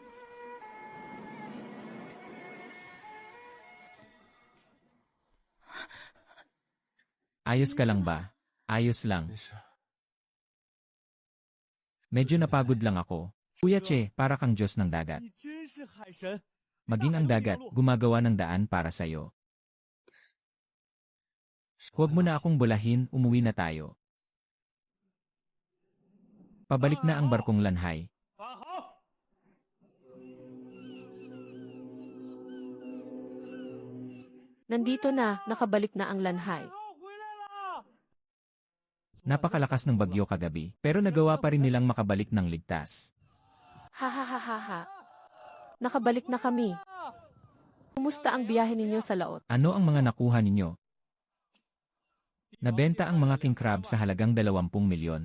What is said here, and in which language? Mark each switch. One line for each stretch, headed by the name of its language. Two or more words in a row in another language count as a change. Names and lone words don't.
Filipino: Ayos ka lang ba? Ayos lang.
Chinese: 没事。
Filipino: Medyo napagod lang ako. Kuya Che, para kang Diyos ng dagat.
Chinese: 你真是海神！
Filipino: Maging ang dagat, gumagawa ng daan para sa'yo. Huwag mo na akong bulahin, umuwi na tayo. Pabalik na ang barkong Lanhay.
Chinese: 法好，
Filipino: Nandito na, nakabalik na ang Lanhay.
Chinese: 我回来了。
Filipino: Napakalakas ng bagyo kagabi, pero nagawa pa rin nilang makabalik ng ligtas. Ha ha ha ha ha. Nakabalik na kami. Kumusta ang biyahe ninyo sa laot? Ano ang mga nakuha ninyo? Nabenta ang mga
English: king crab
Filipino: sa halagang 20 milyon.